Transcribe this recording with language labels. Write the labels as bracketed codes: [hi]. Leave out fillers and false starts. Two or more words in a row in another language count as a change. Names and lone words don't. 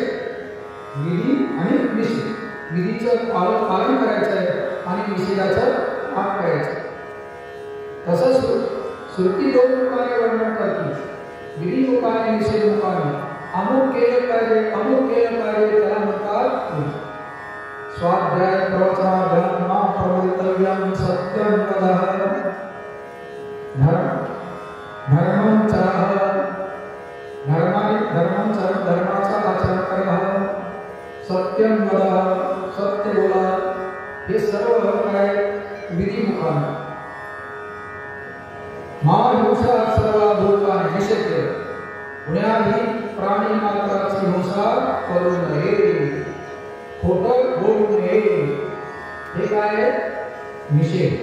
[mr] विधी आणि निषेध, विधीचं पालन करायचं आहे आणि निषेधाचं त्याग करायचं. तसंच श्रुती 2 रूपाने वर्णन करते, विधी रूपाने निषेध रूपाने. अमुक केलं पाहिजे, अमुक केलं पाहिजे, त्याला म्हणतात [sa] स्वाध्याय प्रवचनाभ्याम मा प्रवर्तव्यम सत्यं वदः धर्मं चरः, [mr] धर्माचा आचरण करा, [sa] सत्यं वदः, [mr] सत्य बोला. हे सर्व काय विधिमुखाने. महाहिंसा सर्व भूताने निषेध, कुणाही प्राणी मात्राची हिंसा करू नये, खोटं बोलू नये, हे काय निषेध.